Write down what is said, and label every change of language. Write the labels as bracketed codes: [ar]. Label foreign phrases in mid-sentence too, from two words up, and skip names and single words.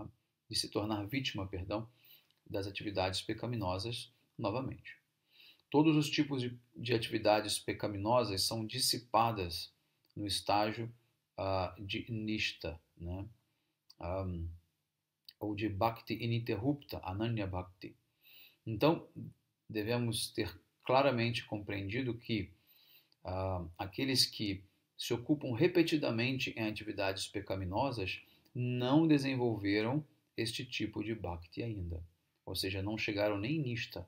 [pt] De se tornar vítima, perdão, das atividades pecaminosas novamente. Todos os tipos de atividades pecaminosas são dissipadas no estágio de nishta, né? Ou de bhakti ininterrupta, [sa] ananya bhakti. [pt] Então, devemos ter claramente compreendido que aqueles que se ocupam repetidamente em atividades pecaminosas não desenvolveram este tipo de bhakti ainda, ou seja, não chegaram nem nista.